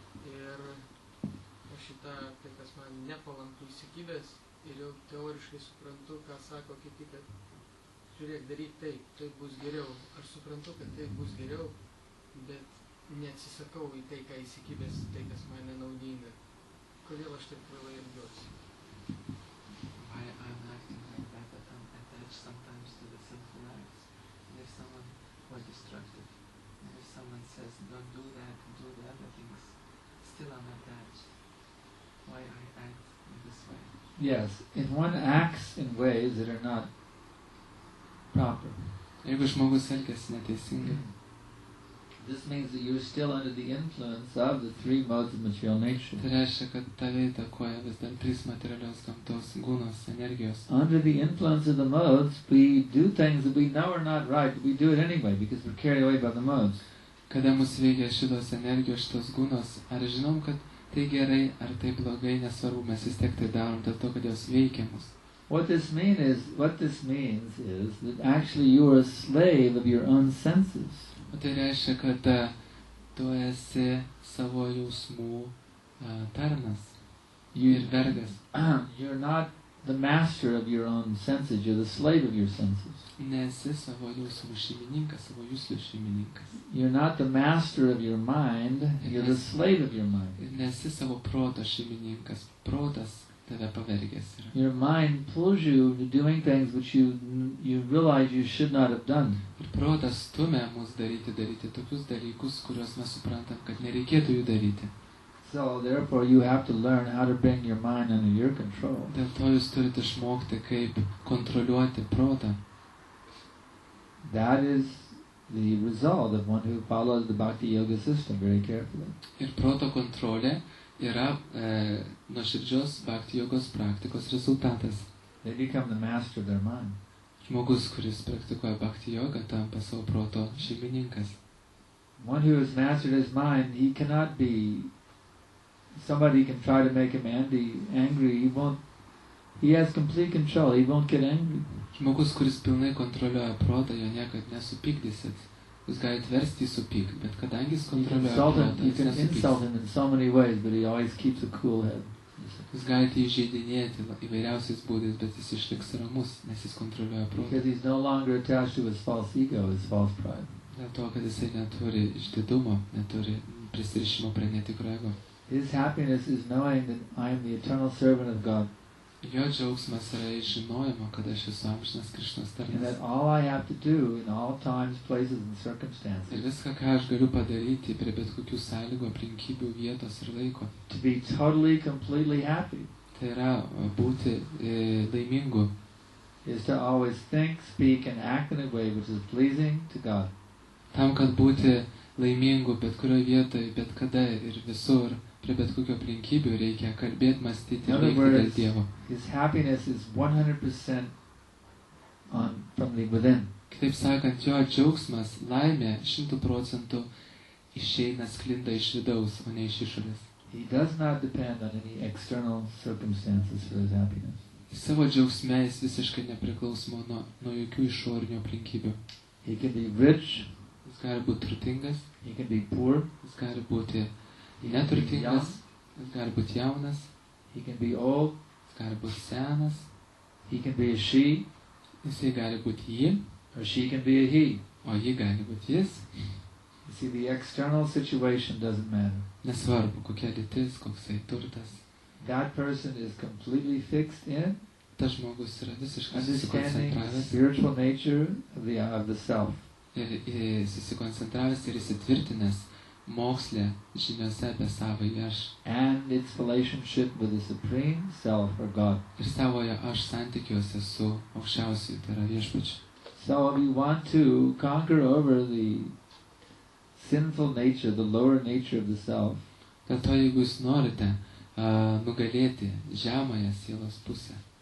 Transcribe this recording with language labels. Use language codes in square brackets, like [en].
[lt] Ir aš šitą, tai kas man nepalanku įsikibęs ir jau teoriškai suprantu, ką sako kiti, kad žiūrėk, daryk taip, taip bus geriau. Aš suprantu, kad taip bus geriau, bet neatsisakau į tai, ką įsikibęs, tai, kas man nenaudinga. Kodėl aš taip kvailai elgiuosi? [en] Why I'm acting like that, but I'm attached sometimes to the sinful acts. And if someone was destructive, and if someone says, don't do that, do the other things, still I'm attached. Why I act in this way? Yes. If one acts in ways that are not proper, [lt] Jeigu žmogus elgiasi neteisingai, [en] this means that you're still under the influence of the three modes of material nature. [lt] tai reiškia, kad tave įtakoja vis dar 3 materialios gamtos gūnos, energijos. [en] Under the influence of the modes, we do things that we know are not right, but we do it anyway because we're carried away by the modes. [lt] Kada mus veikia šitos energijos, šitos gūnos, ar žinom, kad tai gerai, ar tai blogai, nesvarbu, mes vis tiek tai darom dėl to, kad jos veikia mus. [en] What this means is that actually you are a slave of your own senses. [lt] O tai reiškia, kad tu esi savo jausmų tarnas ir vergas. [en] You're not the master of your own senses, you're the slave of your senses. [lt] Nesi savo jausmų šeimininkas, savo jūslių šeimininkas. [en] You're not the master of your mind, you're the slave of your mind. [lt] Ir nesi savo proto šeimininkas, protas tave pavergęs yra. [en] Your mind pulls you to doing things which you realize you should not have done. [lt] Ir protas stumia mus daryti tokius dalykus, kuriuos mes suprantam, kad nereikėtų jų daryti. [en] So therefore you have to learn how to bring your mind under your control. [lt] Dėl to jūs turite išmokti, kaip kontroliuoti protą. [en] That is the result of one who follows the Bhakti Yoga system very carefully. [lt] Ir proto kontrolė yra nuoširdžios bhakti jogos praktikos rezultatas. [en] They become the master of their mind. [lt] Žmogus, kuris praktikuoja bhakti jogą, tampa savo proto šeimininkas. [en] One who has mastered his mind, he cannot be. Somebody can try to make him angry. He won't. He has complete control. He won't get angry. [lt] Žmogus, kuris pilnai kontroliuoja protą, jo niekad nesupykdysit. Jūs galite versti supykti, bet kadangi jis kontroliuoja protą, [en] You [lt] jis [en] can insult him in so many ways, but he always keeps a cool head. [lt] Jūs galite įžeidinėti įvairiausiais būdais, bet jis išliks ramus, nes jis kontroliuoja protą. [en] Because he's no longer attached to his false ego, his false pride. [lt] Dėl to, kad jisai neturi išdidumo, neturi prisirišimo prie netikro ego. [en] His happiness is knowing that I am the eternal servant of God. [lt] Jo džiaugsmas yra iš žinojimo, kad aš esu amžinas Krišnos [en] And [lt] tarnas. [en] that all I have to do in all times, places, and [lt] Ir [en] circumstances [lt] viską, ką aš galiu padaryti prie bet kokių sąlygų, aplinkybių, vietos ir laiko, [en] to be totally, completely happy [lt] tai yra būti laimingu, [en] is to always think, speak, and act in a way which is pleasing to God. [lt] tam, kad būti laimingu bet kurioje vietoje, bet kada ir visur, prie bet kokio aplinkybių reikia kalbėti, mąstyti ir veikti dėl Dievo. [en] His happiness is 100% from the within. [lt] Kitaip sakant, jo džiaugsmas, laimė 100% išeina, sklinda iš vidaus, o ne iš išorės. [en] He does not depend on any external circumstances for his happiness. [lt] Savo džiaugsme jis visiškai nepriklauso nuo jokių išorinių aplinkybių. [en] He can be rich, [lt] Jis gali būti turtingas, [en] he can be poor, [lt] jis gali būti [en] he can be young, [lt] neturtingas, jis gali būti jaunas, [en] he can be old, [lt] jis gali būti senas, [en] he can be a she, [lt] jisai gali būti ji, [en] or she can be a he. [lt] o ji gali būti jis. [en] You see, the external situation doesn't matter. [lt] Nesvarbu, kokia lytis, koksai turtas. [en] That person is completely fixed in [lt] Tas žmogus yra visiškai [en] understanding the [lt] susikoncentravęs [en] spiritual nature of the self. [lt] ir susikoncentravęs ir įsitvirtinęs mokslė žiniose apie savąjį aš [en] And its relationship with the Supreme Self or God. [lt] ir savojo aš santykiuose su aukščiausiu, tai yra viešpačiu. [en] So if you want to conquer over the sinful nature, the lower nature of the self, [lt] Dėl to, jeigu jūs norite nugalėti žemąją sielos pusę,